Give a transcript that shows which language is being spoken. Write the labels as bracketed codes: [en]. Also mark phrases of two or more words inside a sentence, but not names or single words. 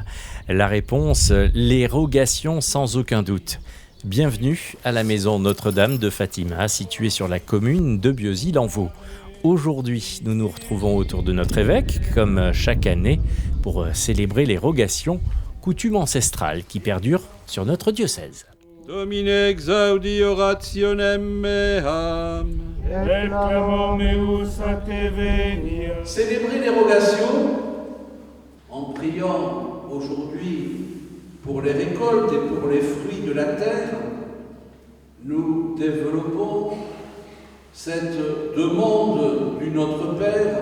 [fr] La réponse, les rogations sans aucun doute. Bienvenue à la maison Notre-Dame de Fatima, située sur la commune de Bieuzy-l'Envaux. Aujourd'hui, nous nous retrouvons autour de notre évêque, comme chaque année, pour célébrer les rogations, coutume ancestrale qui perdure sur notre diocèse. [la] Domine exaudi orationem meam. Et clamor meus a te venir. [fr] Célébrer les rogations en priant aujourd'hui pour les récoltes et pour les fruits de la terre, nous développons cette demande du Notre Père.